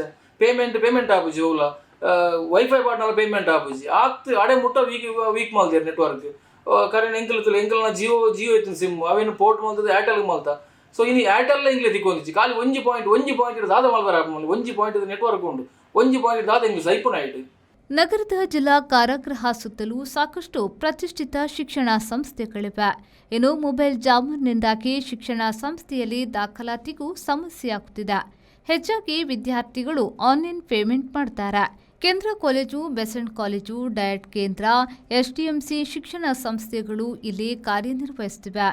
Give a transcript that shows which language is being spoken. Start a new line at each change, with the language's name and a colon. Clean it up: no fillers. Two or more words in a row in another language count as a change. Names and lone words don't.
Tulu: ಪೇಮೆಂಟ್ ಆಪುಜಿ ಹೋಗ್ಲ ವೈಫೈ ಪಾಟ್ನಲ್ಲ ಪೇಮೆಂಟ್ ಆಪುಜಿ ಆತ್ ಅಡೆ ಮುಟ್ಟ ವೀಕ್ ಮಲ್ತಾರೆ ನೆಟ್ವರ್ಕ್. ಕರೆಂಟ್ ಎಂಕಲ್ನ ಜಿಯೋ ಇತ್ತು ಸಿಮ್ ಅವೇನು ಪೋರ್ಟ್ ಮಲ್ತದ ಏರ್ಟೆಲ್ಗೆ ಮಲ್ತ. ಸೊ ಇನ್ನು ಏರ್ಟೆಲ್ ಎಂಗ್ಲೇ ತಿಕ್ಕೊಂದಿಚ್ಚಿ ಖಾಲಿ ಒಂಜಿ ಪಾಯಿಂಟ್ ದಾದ ಮಲ್ಬರ ಒಂಜಿ ಪಾಯಿಂಟ್ ನೆಟ್ವರ್ಕ್ ಉಂಡು. ಒಂಜಿ ಪಾಯಿಂಟ್ ದಾದ ಎಂಗ್ಲು ಸೈಪುನ ಆಯ್ತು.
Kannada: ನಗರದ ಜಿಲ್ಲಾ ಕಾರಾಗೃಹ ಸುತ್ತಲೂ ಸಾಕಷ್ಟು ಪ್ರತಿಷ್ಠಿತ ಶಿಕ್ಷಣ ಸಂಸ್ಥೆಗಳಿವೆ. ಇನ್ನು ಮೊಬೈಲ್ ಜಾಮರ್ನಿಂದಾಗಿ ಶಿಕ್ಷಣ ಸಂಸ್ಥೆಯಲ್ಲಿ ದಾಖಲಾತಿಗೂ ಸಮಸ್ಯೆಯಾಗುತ್ತಿದೆ. ಹೆಚ್ಚಾಗಿ ವಿದ್ಯಾರ್ಥಿಗಳು
English: online payment
Kannada: ಮಾಡ್ತಾರೆ. ಕೇಂದ್ರ ಕಾಲೇಜು, ಬೆಸೆಂಟ್ ಕಾಲೇಜು, ಡಯಟ್ ಕೇಂದ್ರ, STMC ಶಿಕ್ಷಣ ಸಂಸ್ಥೆಗಳು ಇಲ್ಲಿ ಕಾರ್ಯನಿರ್ವಹಿಸುತ್ತಿವೆ.